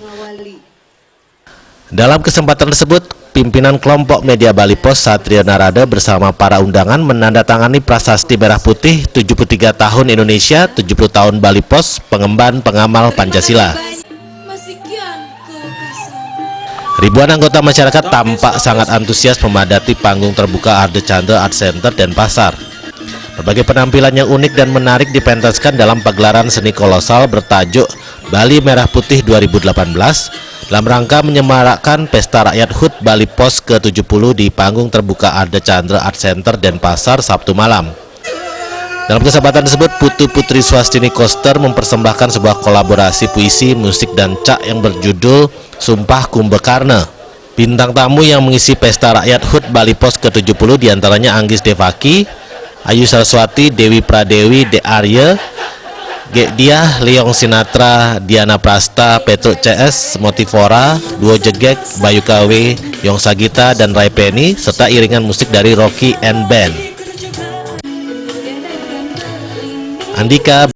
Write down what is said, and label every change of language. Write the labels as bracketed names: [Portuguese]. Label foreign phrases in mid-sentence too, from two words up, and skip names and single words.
[Indonesian] Dalam kesempatan tersebut, pimpinan kelompok media Bali Pos Satrio Narada bersama para undangan menandatangani prasasti Merah Putih 73 tahun Indonesia, 70 tahun Bali Pos, pengemban pengamal Pancasila. Ribuan anggota masyarakat tampak sangat antusias memadati panggung terbuka Arda Candra Art Center Denpasar. Berbagai penampilan yang unik dan menarik dipentaskan dalam pagelaran seni kolosal bertajuk Bali Merah Putih 2018 dalam rangka menyemarakkan pesta rakyat HUT Bali Pos ke-70 di panggung terbuka Arda Candra Art Center Denpasar Sabtu malam. Dalam kesempatan tersebut, Putu Putri Swastini Koster mempersembahkan sebuah kolaborasi puisi, musik, dan cak yang berjudul Sumpah Kumbakarna. Bintang tamu yang mengisi pesta rakyat HUT Bali Pos ke-70 diantaranya Anggis Devaki, Ayu Saraswati, Dewi Pradewi, De Arya, Dia, Leong Sinatra, Diana Prasta, Petruk CS, Motivora, Duo Jegek, Bayu KW, Yong Sagita, dan Rai Penny, serta iringan musik dari Rocky and Band. Andika